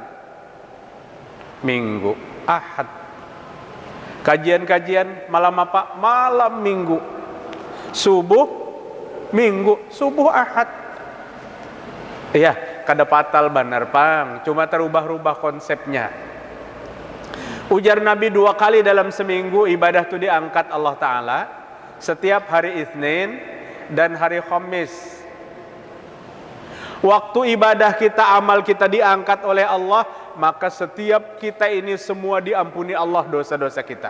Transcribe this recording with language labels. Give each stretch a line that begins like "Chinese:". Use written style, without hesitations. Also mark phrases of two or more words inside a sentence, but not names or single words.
Indonesian: Minggu, Ahad. Kajian-kajian malam apa? Malam Minggu. Subuh Minggu, subuh Ahad.
Banjar: Iya, kada fatal benar pang.
Indonesian: Cuma terubah-ubah konsepnya. Ujar Nabi 2 kali dalam seminggu ibadah itu diangkat Allah Ta'ala. Setiap hari Itsnin dan hari Khamis. Waktu ibadah kita, amal kita diangkat oleh Allah, maka setiap kita ini semua diampuni Allah dosa-dosa kita.